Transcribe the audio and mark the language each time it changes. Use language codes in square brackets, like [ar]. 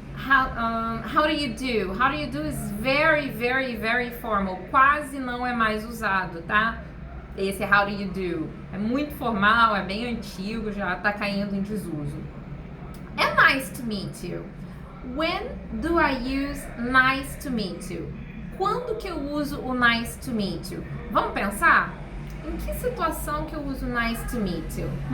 [en] How do you do? How do you do is very, very, very formal. [pt] Quase não é mais usado, tá? esse how do you do. É muito formal, é bem antigo, já tá caindo em desuso. É nice to meet you. [en] When do I use nice to meet you? [pt] Quando que eu uso o nice to meet you? Vamos pensar? Em que situação que eu uso nice to meet you?